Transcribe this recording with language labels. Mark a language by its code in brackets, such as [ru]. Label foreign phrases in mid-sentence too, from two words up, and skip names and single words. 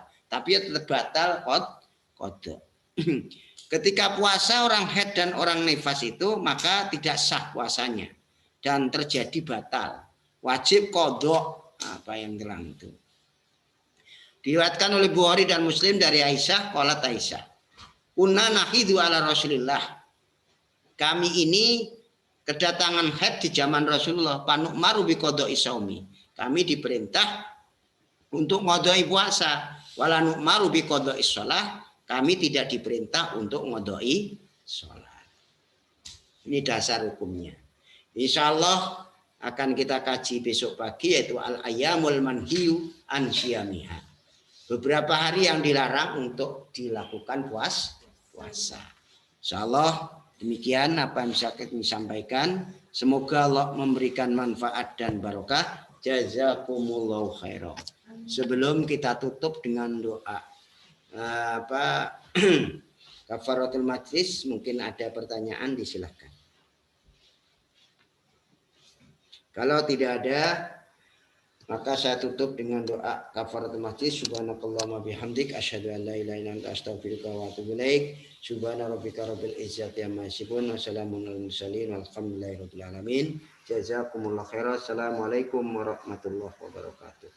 [id] Tapi ya tetap batal qadha. Ketika puasa orang haid dan orang nifas itu maka tidak sah puasanya dan terjadi batal. Wajib qadha apa yang terang itu. Diriwayatkan oleh Bukhari dan Muslim dari Aisyah, [ar] قالت عائشة, "كنا نحيض على رسول الله." [id] Kami ini kedatangan haid di zaman Rasulullah, [ar] فنؤمر بقضاء الصوم. [id] Kami diperintah untuk qadha'i puasa, [ar] ولا نؤمر بقضاء الصلاة. [id] Kami tidak diperintah untuk qadha'i salat. Ini dasar hukumnya. [ar] إن شاء الله [id] akan kita kaji besok pagi yaitu [ar] الأيام المنهي عن صيامها. [id] Beberapa hari yang dilarang untuk dilakukan puasa. [ar] إن شاء الله [id] demikian apa yang bisa kami sampaikan. Semoga Allah memberikan manfaat dan barokah. [ar] جزاكم الله خيرا. [id] Sebelum kita tutup dengan doa [ar] كفارة المجلس, [id] mungkin ada pertanyaan, disilahkan. Kalau tidak ada, maka saya tutup dengan doa [ar] كفارة المجلس. سبحانك اللهم وبحمدك أشهد أن لا إله إلا أنت أستغفرك وأتوب إليك. سبحان ربك رب العزة عما يصفون وسلام على المرسلين والحمد لله رب العالمين. جزاكم الله خيرا. السلام عليكم ورحمة الله وبركاته.